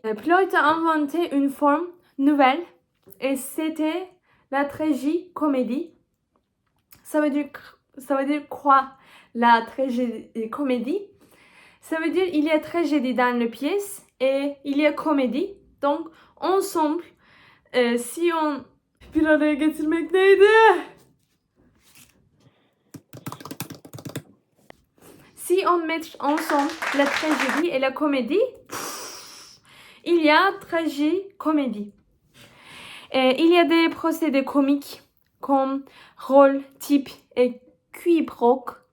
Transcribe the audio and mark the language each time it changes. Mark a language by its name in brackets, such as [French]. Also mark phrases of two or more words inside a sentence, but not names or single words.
[French] Plaut a inventé une forme nouvelle et c'était la tragicomédie. Ça veut dire quoi, la tragicomédie? Ça veut dire il y a tragédie dans la pièce et il y a comédie. Donc ensemble, si on... [Turkish] Bir araya getirmek neydi? [French] Si on met ensemble la tragédie et la comédie, il y a tragicomédie. Il y a des procédés comiques comme rôle, type et quiproque.